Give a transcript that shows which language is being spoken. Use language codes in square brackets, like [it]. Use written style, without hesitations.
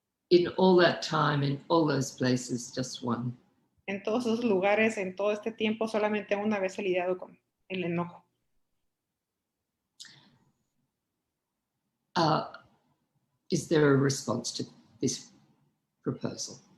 [en] In all that time, in all those places, just one. [es] en todos esos lugares, en todo este tiempo, solamente una vez he lidiado con el enojo. [en] Is there a response to this proposal?